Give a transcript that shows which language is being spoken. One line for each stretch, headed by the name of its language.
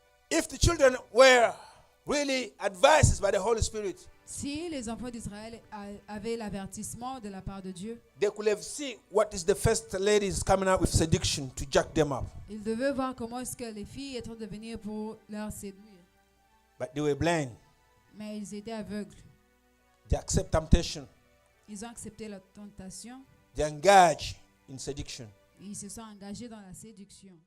English: If the children were really advised by the Holy Spirit,
French: Si les enfants d'Israël avaient l'avertissement de la part de Dieu,
English: they could have seen what is the first ladies coming out with seduction to jack them up.
French: ils devaient voir comment est-ce que les filles étaient en train de venir pour leur séduire.
English: But they were blind.
French: Mais ils étaient aveugles.
English: They accept temptation.
French: Ils ont accepté la tentation
English: They engage in seduction.
French: et ils se sont engagés dans la séduction.